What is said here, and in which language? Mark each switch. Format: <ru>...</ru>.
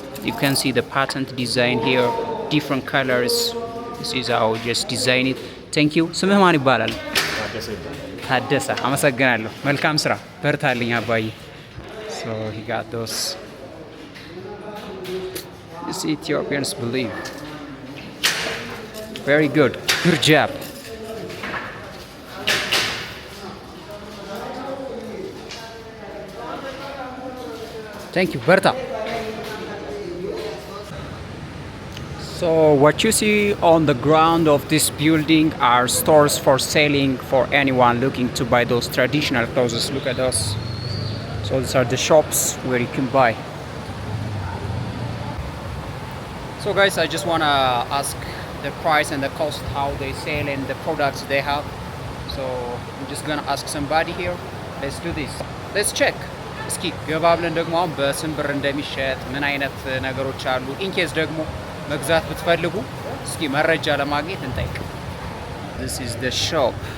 <en>You can see the patent design here, different colors. This is how just design it. Thank you.</en> <am>ስምህ ማን ይባላል? ታደሰ። አመሰግናለሁ። መልካም ስራ። በርታልኝ አባዬ።</am> <en>So he got those. This Ethiopians believe. Very good. Good job. Thank you.</en> <am>በርታ።</am> <en>So what you see on the ground of this building are stores for selling for anyone looking to buy those traditional clothes. Look at us. So these are the shops where you can buy. So guys, I just want to ask the price and the cost, how they sell and the products they have. So I'm just gonna ask somebody here. Let's do this. Let's check.</en> <am>እስኪ ገባ ብለን ደግሞ አሁን በስንት ብር እንደሚሸጥ ምን አይነት ነገሮች አሉ ኢንኬስ ደግሞ መግዛት ብትፈልጉ እስኪ መረጃ ለማግኘት እንጠይቅ።</am> <en>This is the shop.</en>